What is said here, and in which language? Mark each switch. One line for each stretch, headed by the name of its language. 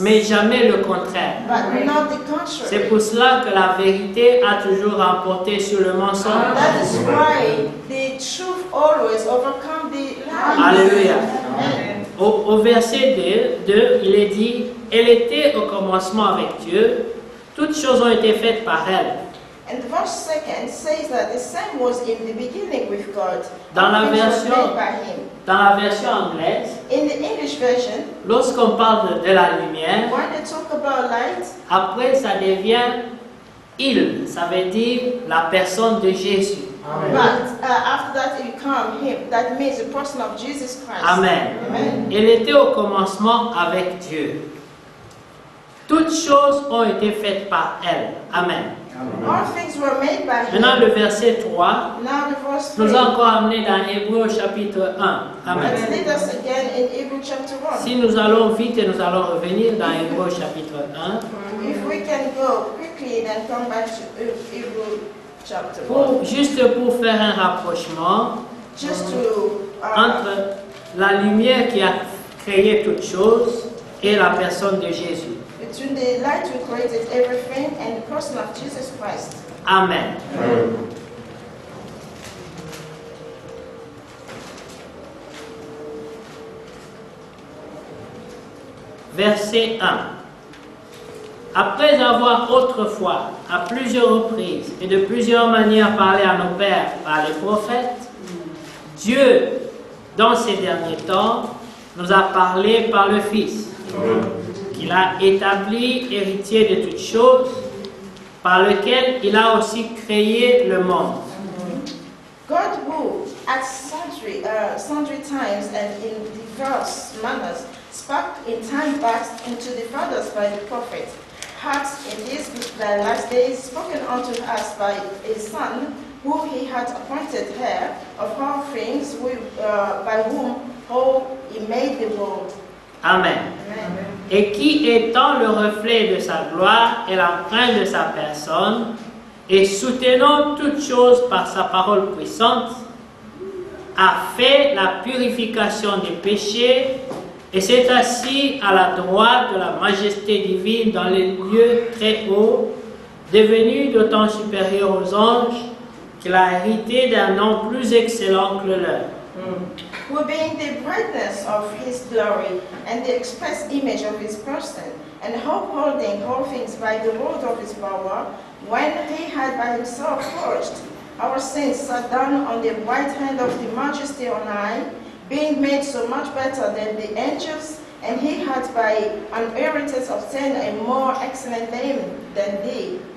French: mais jamais le contraire.
English: but not the
French: C'est
English: contrary.
French: pour cela que la vérité a toujours remporté sur le mensonge.
English: That is why the truth always overcomes the lie.
French: Alléluia. Amen. Au verset 2, il est dit, elle était au commencement avec Dieu, toutes choses ont été faites par elle.
English: And the verse 2 says that the same was in the beginning with God.
French: Dans la
English: All things were
French: version-
English: made by Him.
French: Dans la version anglaise,
English: In the English version,
French: lorsqu'on parle de la lumière,
English: when they talk about light,
French: après ça devient il, ça veut dire la personne de Jésus.
English: but after that it become Him. That means the person of Jesus Christ. Amen. Amen.
French: Elle était au commencement avec Dieu. Toutes choses ont été faites par elle. Amen.
English: All things were made by
French: Maintenant,
English: Him.
French: le verset 3
English: Now the verse
French: nous
English: 3.
French: a encore amené dans Hébreu au chapitre 1. Amen.
English: Let's lead us again in Hebrews chapter 1.
French: Si nous allons vite et nous allons revenir dans Hébreu au chapitre 1
English: If we can go quickly and come back to Hebrews chapter 1.
French: juste pour faire un rapprochement
English: Just to
French: entre la lumière qui a créé toutes choses et la personne de Jésus.
English: between the light who created everything and the person of Jesus Christ. Amen.
French: Verset 1. Après avoir autrefois, à plusieurs reprises et de plusieurs manières parlé à nos pères par les prophètes, Dieu, dans ces derniers temps, nous a parlé par le Fils, qu'il a établi héritier de toutes choses, par lequel il a aussi créé le monde.
English: God who, at sundry times and in diverse manners, spoke in time past unto the fathers by the prophet, hath in these last days spoken unto us by his Son, who he hath appointed heir of all things, by whom all he made the world. Amen. Amen.
French: Et qui étant le reflet de sa gloire et l'empreinte de sa personne, et soutenant toutes choses par sa parole puissante, a fait la purification des péchés et s'est assis à la droite de la majesté divine dans les lieux très hauts, devenu d'autant supérieur aux anges qu'il a hérité d'un nom plus excellent que le leur.
English: Who being the brightness of his glory and the express image of his person, and upholding all things by the word of his power, when he had by himself purged our sins, sat down on the right hand of the majesty on high, being made so much better than the angels, and he had by an inheritance obtained a more excellent name than they.